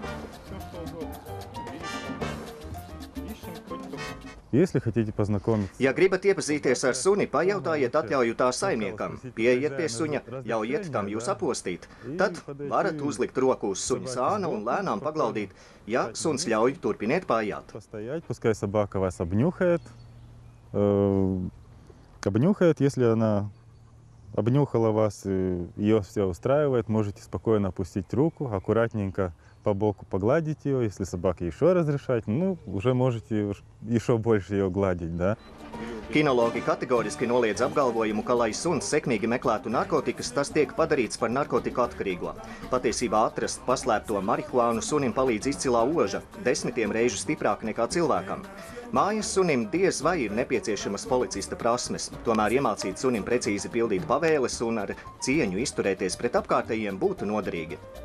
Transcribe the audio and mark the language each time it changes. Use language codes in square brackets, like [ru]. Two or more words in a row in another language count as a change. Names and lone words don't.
[lv] Ja gribat iepazīties ar suni, pajautājiet atļauju tā saimniekam. Pieiet pie suņa, ļaujiet tam jūs apostīt. Tad varat uzlikt roku uz suņa sāna un lēnām paglaudīt. Ja suns ļauj, turpiniet paiet. [ru] обнюхает. Если она обнюхала вас, и ее все устраивает, можете спокойно опустить руку, аккуратненько по боку погладить ее. Если собака еще разрешает, ну, уже можете еще больше ее гладить, да. [lv] Kinologi kategoriski noliedz apgalvojumu, ka, lai suns sekmīgi meklētu narkotikas, tas tiek padarīts par narkotiku atkarīgo. Patiesībā atrast paslēpto marihuānu sunim palīdz izcilā oža, 10 reižu stiprāk nekā cilvēkam. Mājas sunim diez vai ir nepieciešamas policista prasmes, tomēr iemācīt sunim precīzi pildīt pavēles un ar cieņu izturēties pret apkārtējiem būtu noderīgi.